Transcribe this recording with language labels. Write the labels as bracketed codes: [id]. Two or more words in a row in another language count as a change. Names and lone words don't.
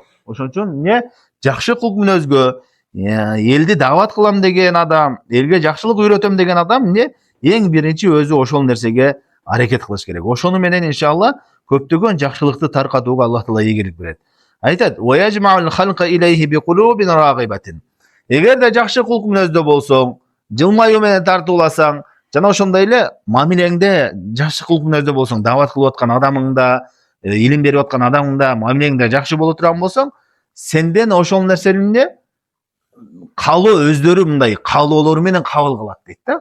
[ky] Ошон үчүн эмне? Жакшы кулк мүнөзгө элди дават кылам деген адам, элге жакшылык үйрөтөм деген адам эмне? Эң биринчи өзү ошол нерсеге аракет кылыш керек. Ошону менен иншалла көптөгөн жакшылыкты таркатууга Аллах таала ийгилик берет. Айтат: [ar] "ويجمع الخلق إليه بقلوب راغبة". [ky] Эгерде жакшы кулк мүнөздө болсоң, жылмаюу менен тартууласаң, жана ошондой эле мамилеңде жакшы кулк мүнөздө болсоң, дават кылып аткан адамыңда, илим берип аткан адамыңда мамилеңде жакшы боло турган болсоң, сенден ошол нерсени калуу, өздөрү мындай каалоолору менен кабыл кылат дейт да.